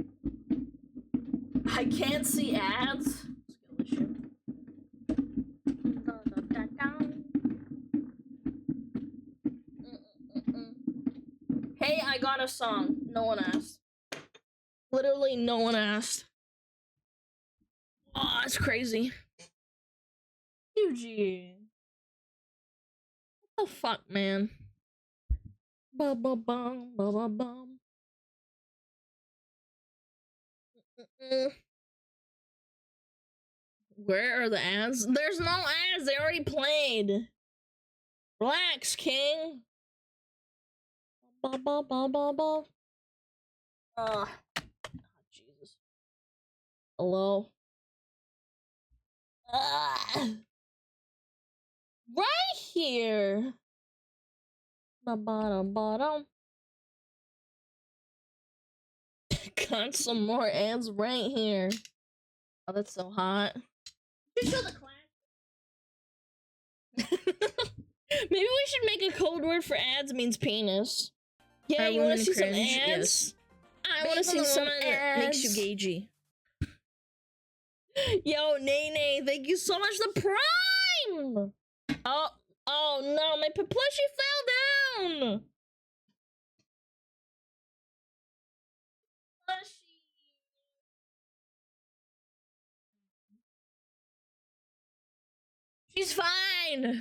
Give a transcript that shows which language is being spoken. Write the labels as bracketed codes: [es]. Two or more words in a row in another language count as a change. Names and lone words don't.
[en] I can't see ads. Hey, I got a song. No one asked. Literally, no one asked. Oh, that's crazy. UG. What the fuck, man? Ba-ba-bum, ba-ba-bum. Where are the ads? There's no ads. They already played. Relax, King. Ba-ba-ba-ba-ba. Oh, Jesus. Hello? Right here. Ba-ba-da-ba-dum. Got some more ads right here. Oh, that's so hot. Just show the class. Maybe we should make a code word for ads means penis. Yeah, you wanna see cringe? Some ads? Yes. I wanna see some that makes you gagey. Yo, Nene, thank you so much for the prime! Oh no, my plushie fell down! Plushie. She's fine!